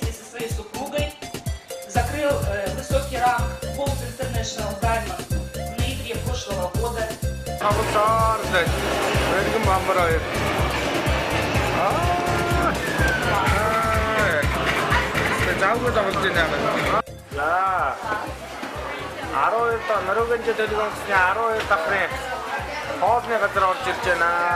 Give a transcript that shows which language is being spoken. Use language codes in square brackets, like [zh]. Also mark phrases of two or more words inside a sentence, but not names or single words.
[ru] со своей супругой закрыл высокий ранг Gold International Diamond в ноябре прошлого года. [mn] Нөрөгөнж төлөвлөсний 12 давхрын хоолны газар орж ирж байна.